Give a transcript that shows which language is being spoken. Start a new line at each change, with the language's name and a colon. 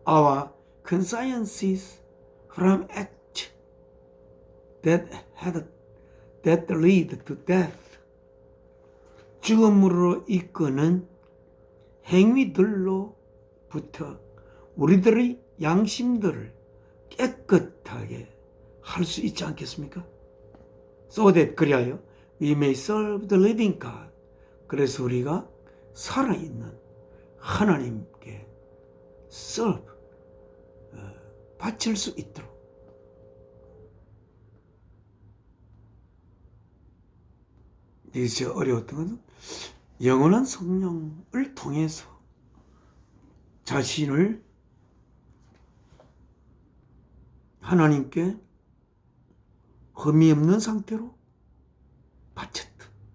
English: Our consciences from acts that lead to death
Korean: 죽음으로 이끄는 행위들로부터 우리들의 양심들을 깨끗하게 할 수 있지 않겠습니까?
English: So that
Korean: 그리하여
English: we may serve the living God.
Korean: 그래서 우리가 살아있는 하나님께 serve, 바칠 수 있도록 이제 어려웠던 것은 영원한 성령을 통해서 자신을 하나님께 흠이 없는 상태로 바쳤다.